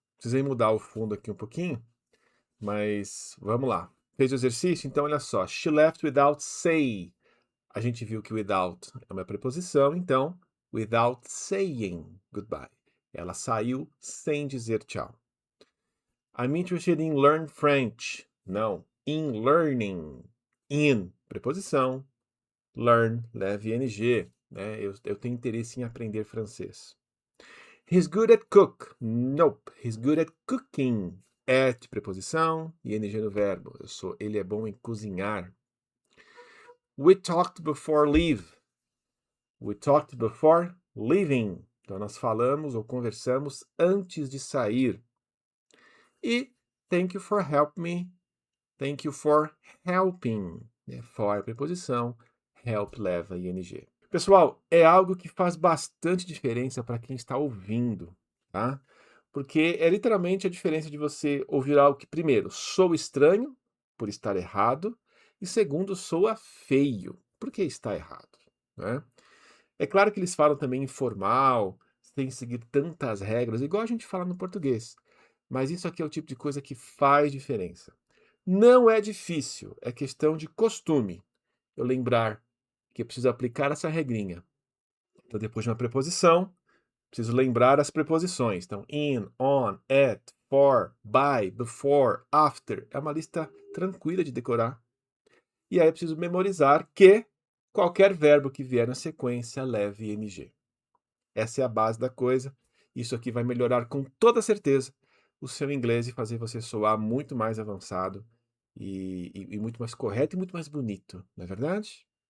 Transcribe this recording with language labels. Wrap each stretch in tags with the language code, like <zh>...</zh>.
<pt>Precisei mudar o fundo aqui um pouquinho, mas vamos lá. Fez o exercício? Então, olha só.</pt> <en>She left without say.</en> <pt>A gente viu que without é uma preposição, então,</pt> <en>without saying goodbye.</en> <pt>Ela saiu sem dizer tchau.</pt> <en>I'm interested in learn French.</en> <pt>Não,</pt> <en>in learning.</en> <pt>In, preposição. Learn, leve ing. Né? Eu tenho interesse em aprender francês.</pt> <en>He's good at cook. Nope. He's good at cooking.</en> <pt>At, preposição, e ing no verbo. Ele é bom em cozinhar.</pt> <en>We talked before leave. We talked before leaving.</en> <pt>Então, nós falamos ou conversamos antes de sair.</pt> <en>E thank you for helping me. Thank you for helping. For, preposição.</en> <pt>Help leva ing. Pessoal, é algo que faz bastante diferença para quem está ouvindo, tá? Porque é literalmente a diferença de você ouvir algo que, primeiro, soa estranho, por estar errado, e segundo, soa feio, porque está errado, né? É claro que eles falam também informal, sem seguir tantas regras, igual a gente fala no português, mas isso aqui é o tipo de coisa que faz diferença. Não é difícil, é questão de costume. Eu lembrar que eu preciso aplicar essa regrinha. Então, depois de uma preposição, Preciso lembrar as preposições. Então, in, on, at, for, by, before, after. É uma lista tranquila de decorar. E aí eu preciso memorizar que qualquer verbo que vier na sequência leve ing. Essa é a base da coisa. Isso aqui vai melhorar com toda certeza o seu inglês e fazer você soar muito mais avançado e muito mais correto e muito mais bonito, não é verdade?</pt>